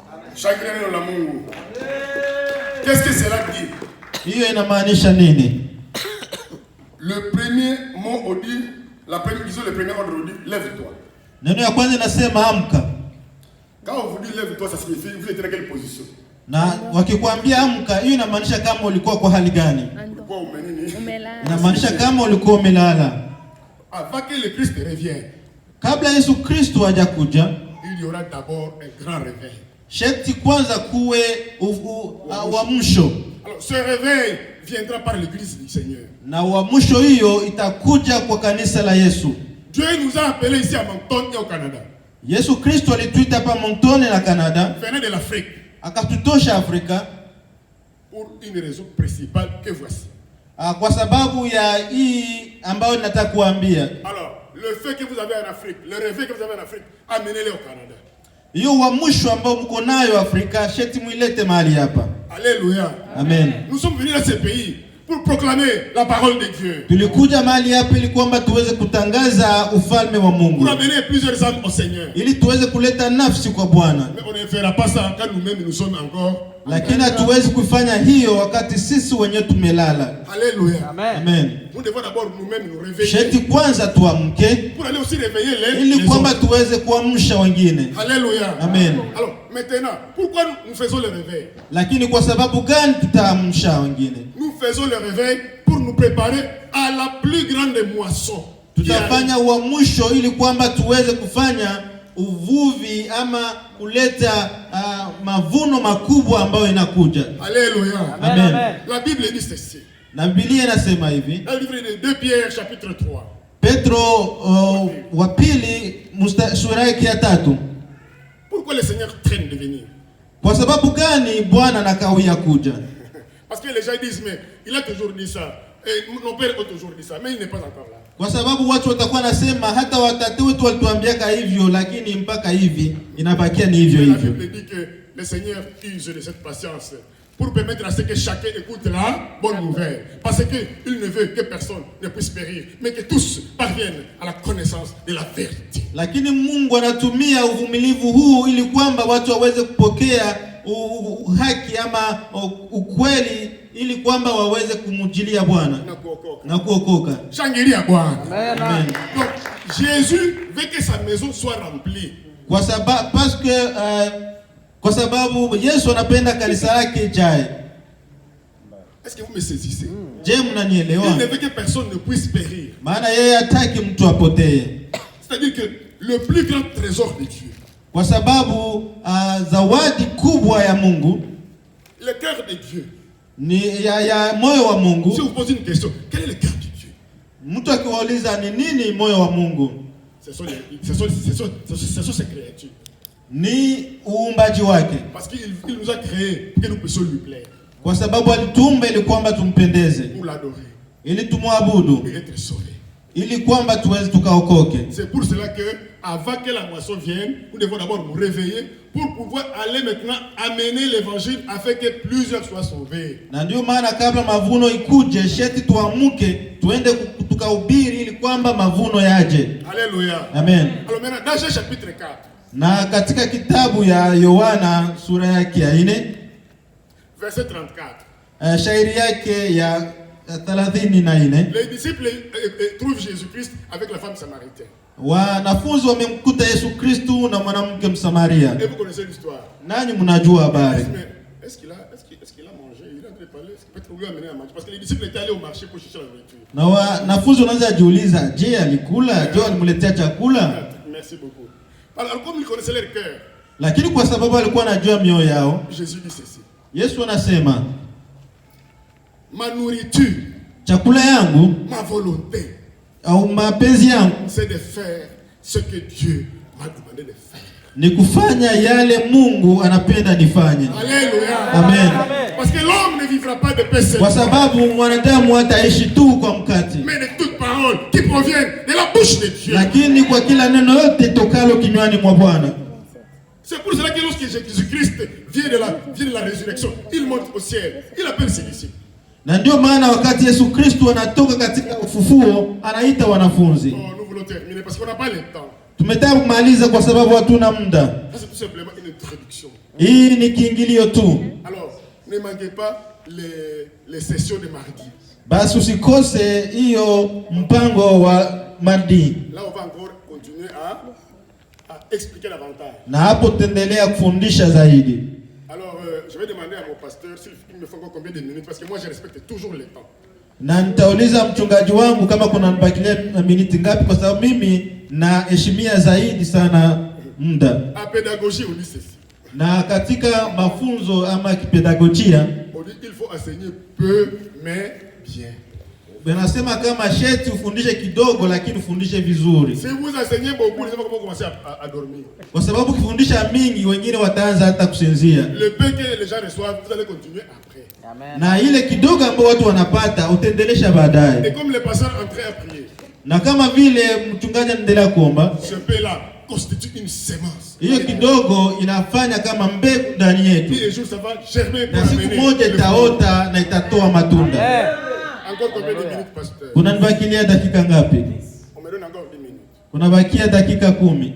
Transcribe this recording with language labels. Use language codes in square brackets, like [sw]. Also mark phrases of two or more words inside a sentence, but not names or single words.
[sw] Shangilia neno la Mungu. [fr] Qu'est-ce que cela dit? [sw] Hiyo inamaanisha nini? [fr] Le premier mot on dit, disons le premier ordre on dit lève-toi. [sw] Neno ya kwanza inasema amka. [fr] Quand on vous dit lève-toi, ça signifie vous êtes dans quelle position? [sw] Na wakikwambia amka, hiyo inamaanisha kama ulikuwa kwa hali gani? Inamaanisha kama ulikuwa umelala. [fr] Avant que le Christ revienne, [sw] kabla Yesu Kristo hajakuja, [fr] il y aura d'abord un grand réveil. [sw] Sharti kwanza kuwe uamsho. [fr] Alors ce réveil viendra par l'église du Seigneur. [sw] Na uamsho hiyo itakuja kwa kanisa la Yesu. [fr] Dieu nous a appelés ici à Moncton et au Canada. [sw] Yesu Kristo alituita hapa Moncton na Canada. [fr] Venez de l'Afrique. [sw] Akatutosha Afrika [fr] pour une raison principale que voici. [sw] Kwa sababu ya hii ambayo nataka kuambia. [fr] Alors, le fait que vous avez en Afrique, le réveil que vous avez en Afrique, amenez-le au Canada. [sw] Hiyo uamsho ambao mko nayo Afrika, sheti muilete mahali hapa. Alléluia. Amen. [fr] Nous sommes venus dans ce pays pour proclamer la parole de Dieu. [sw] Tulikuja mahali hapa ili kwamba tuweze kutangaza ufalme wa Mungu. [fr] Pour amener plusieurs âmes au Seigneur. [sw] Ili tuweze kuleta nafsi kwa Bwana. [fr] Mais on ne fera pas ça quand nous-mêmes nous sommes encore. [sw] Lakini hatuwezi kufanya hiyo wakati sisi wenyewe tumelala. Alléluia. Amen. [fr] Nous devons d'abord nous-mêmes nous réveiller. [sw] Sheti kwanza tuamke. [fr] Pour aller aussi réveiller les [sw] ili kwamba tuweze kuamsha wengine. Alléluia. Amen. [fr] Alors, maintenant, pourquoi nous faisons le réveil? [sw] Lakini kwa sababu gani tutaamsha wengine? [fr] Nous faisons le réveil pour nous préparer à la plus grande moisson. [sw] Tutafanya uamsho ili kwamba tuweze kufanya uvuvi ama kuleta mavuno makubwa ambayo inakuja. Alléluia. Amen. [fr] La Bible dit ceci. [sw] Na Biblia inasema hivi. [fr] Dans le livre de 2 Pierre chapitre 3. [sw] Petro wa pili sura yake ya 3. [fr] Pourquoi le Seigneur traîne de venir? [sw] Kwa sababu gani Bwana anakawia kuja? [fr] Parce que les gens disent mais il a toujours dit ça. Et nos pères ont toujours dit ça, mais il n'est pas encore là. [sw] Kwa sababu watu watakuwa nasema hata watatu wetu walituambiaka hivyo, lakini mpaka hivi inabakia ni hivyo hivyo. [fr] La Bible dit que le Seigneur use de cette patience pour permettre à ce que chacun écoute la bonne nouvelle. Parce qu'il ne veut que personne ne puisse périr, mais que tous parviennent à la connaissance de la vérité. [sw] Lakini Mungu anatumia uvumilivu huu ili kwamba watu waweze kupokea haki ama ukweli ili kwamba waweze kumujilia Bwana na kuokoka. Shangilia Bwana. Amen. [fr] Donc Jésus veut que sa maison soit remplie. [sw] Kwa sababu Yesu anapenda kanisa lake jae. [fr] Est-ce que vous me saisissez? [sw] Je, mnanielewa? [fr] Il ne veut que personne ne puisse périr. [sw] Maana yeye hataki mtu apotee. [fr] C'est-à-dire que le plus grand trésor de Dieu. [sw] Kwa sababu zawadi kubwa ya Mungu, [fr] le cœur de Dieu. [sw] Ni ya moyo wa Mungu. [fr] Si vous posez une question, quel est le cœur de Dieu? [sw] Mtu akiwauliza ni nini moyo wa Mungu? [fr] Ce sont ses créatures. [sw] Ni uumbaji wake. [fr] Parce qu'il nous a créés pour que nous puissions lui plaire. [sw] Kwa sababu alituumba ili kwamba tumpendeze. [fr] Pour l'adorer. [sw] Ili tumwabudu. [fr] Et être sauvé. [sw] Ili kwamba tuweze tukaokoke. [fr] C'est pour cela que avant que la moisson vienne, nous devons d'abord nous réveiller pour pouvoir aller maintenant amener l'évangile afin que plusieurs soient sauvés. [sw] Na ndio maana kabla mavuno ikuje, sheti tuamuke, tuende tukahubiri ili kwamba mavuno yaje. Alléluia. Amen. [fr] Alors maintenant dans Jean chapitre 4. [sw] Na katika kitabu ya Yohana sura yake ya 4 [fr] verset 34. [sw] Shairi yake ya 34. [fr] Les disciples trouvent Jésus-Christ avec la femme samaritaine. [sw] Wanafunzi wamemkuta Yesu Kristo na mwanamke Msamaria. [fr] Et vous connaissez l'histoire. [sw] Nanyi mnajua habari. [fr] Est-ce qu'il a mangé? Il est en train de parler. Est-ce que peut-être lui a amené à manger? Parce que les disciples étaient allés au marché pour chercher la nourriture. [sw] Na wanafunzi wanaanza kujiuliza, je, alikula? Je, alimletea chakula? [fr] Merci beaucoup. Alors comme ils connaissaient leur cœur. [sw] Lakini kwa sababu alikuwa anajua mioyo yao, [fr] Jésus dit ceci. [sw] Yesu anasema, [fr] ma nourriture, [sw] chakula yangu, [fr] ma volonté, [sw] au mapenzi yangu, [fr] c'est de faire ce que Dieu m'a demandé de faire. [sw] Ni kufanya yale Mungu anapenda nifanye. Alléluia. Amen. [fr] Parce que l'homme ne vivra pas de pain seul. [sw] Kwa sababu mwanadamu hataishi tu kwa mkate, [fr] mais de toute parole qui provient de la bouche de Dieu. [sw] Lakini kwa kila neno yote tokalo kinywani mwa Bwana. [fr] C'est pour cela que lorsque Jésus-Christ vient de la résurrection, il monte au ciel, il appelle ses disciples. [sw] Na ndio maana wakati Yesu Kristo anatoka katika ufufuo, anaita wanafunzi. [fr] Nous voulons terminer parce qu'on n'a pas le temps. [sw] Tumetaka kumaliza kwa sababu hatuna muda. [fr] Ça, c'est tout simplement une introduction. [sw] Hii ni kiingilio tu. [fr] Alors, ne manquez pas les sessions de mardi. [sw] Basi usikose hiyo mpango wa mardi. [fr] Là, on va encore continuer à expliquer davantage. [sw] Na hapo tutaendelea kufundisha zaidi. [fr] Alors, je vais demander à mon pasteur s'il me faut encore combien de minutes, parce que moi, je respecte toujours le temps. [sw] Na nitauliza mchungaji wangu kama kuna nibakilia miniti ngapi, kwa sababu mimi naheshimia zaidi sana muda. [fr] En pédagogie, on dit ceci. [sw] Na katika mafunzo ama kipedagojia, [fr] on dit il faut enseigner peu mais bien. [sw] Wanasema kama sheti ufundishe kidogo lakini ufundishe vizuri. [fr] Si vous enseignez beaucoup, les gens vont commencer à dormir. [sw] Kwa sababu ukifundisha mingi wengine wataanza hata kusinzia. [fr] Le peu que les gens reçoivent, vous allez continuer après. Amen. [sw] Na ile kidogo ambayo watu wanapata utaendelesha baadaye. [fr] Et comme les pasteurs entraient à prier. [sw] Na kama vile mchungaji anaendelea kuomba, [fr] ce peu là constitue une semence. [sw] Hiyo kidogo inafanya kama mbegu ndani yetu. [fr] Et un jour ça va germer pour [sw] na siku moja itaota na itatoa matunda. [fr] Encore combien de minutes, pasteur? [sw] Kuna nibakilia dakika ngapi? [fr] On me donne encore 10 minutes. [sw] Kuna bakia dakika 10.